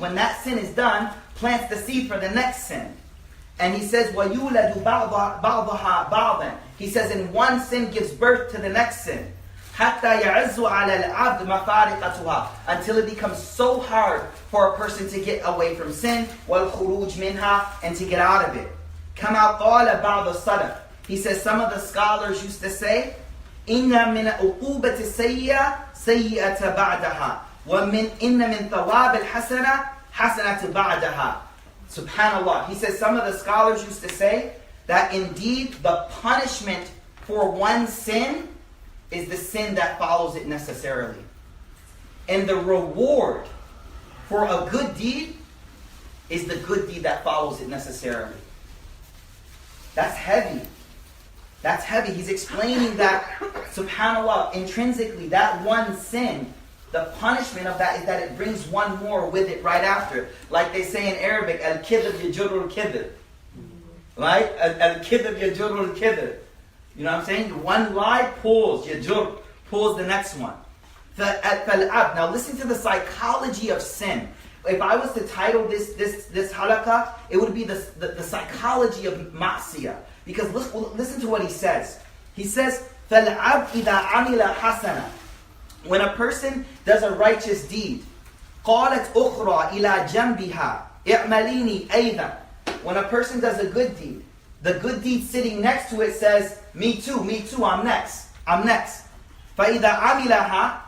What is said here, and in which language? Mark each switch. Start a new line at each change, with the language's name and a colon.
English: When that sin is done, plants the seed for the next sin. And he says,
Arabic: وَيُولَدُ بَعْضَهَا بَعْضًا.
English: He says, and one sin gives birth to the next sin.
Arabic: حَتَّى يَعِزُّ عَلَى الْعَبْدِ مَفَارِقَتُهَا.
English: Until it becomes so hard for a person to get away from sin,
Arabic: وَالْخُرُوجْ مِنْهَا,
English: and to get out of it.
Arabic: كَمَا قَالَ بَعْضُ السَّلَفِ.
English: He says, some of the scholars used to say,
Arabic: إِنَّ مِنَ عُقُوبَةِ السَّيِّئَةِ سَيِّئَةَ بَعْدَهَا إِنَّ مِنْ ثَوَابِ الْحَسَنَةِ حَسَنَةِ بَعْدَهَا. Subhanallah.
English: He says some of the scholars used to say that indeed the punishment for one sin is the sin that follows it necessarily. And the reward for a good deed is the good deed that follows it necessarily. That's heavy. That's heavy. He's explaining that, subhanAllah, intrinsically, that one sin, the punishment of that is that it brings one more with it right after. Like they say in Arabic,
Arabic: al-kidhib yajurul kidhib.
English: Right?
Arabic: Al-kidhib yajurul kidhib.
English: You know what I'm saying? One lie pulls the next one. Now listen to the psychology of sin. If I was to title this halaqah, it would be the psychology of ma'siyah. Because listen to what he says. He says,
Arabic: فَالْعَبْدِ إِذَا عَمِلَ حَسَنًا.
English: When a person does a righteous deed,
Arabic: قَالَتْ أُخْرَى إِلَى جَنْبِهَا. i'malini aydan.
English: When a person does a good deed, the good deed sitting next to it says, me too, I'm next.
Arabic: فَإِذَا عَمِلَهَا.